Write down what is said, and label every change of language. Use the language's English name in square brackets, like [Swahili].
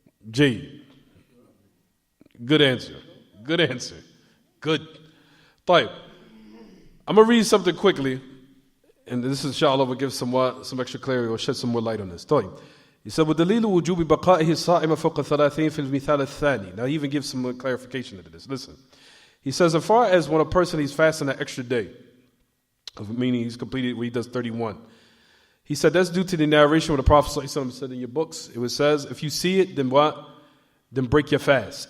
[English] G. Good answer. Good answer. Good. طيب. I'm going to read something quickly. And this, inshallah, will give some extra clarity or shed some more light on this. [Arabic] طيب. [English] He said, [Arabic] وَدَلِيلُ وُجُوبِ بَقَائِهِ الصَّائِمَ فَوْقَ ثَلَاثِينَ فِي الْمِثَالِ الثَّانِي. [English] Now, he even gives some clarification to this. Listen. He says, as far as when a person is fasting an extra day, meaning he's completed where he does 31, he said that's due to the narration where the Prophet ﷺ said in your books, it says, if you see it, then what? Then break your fast.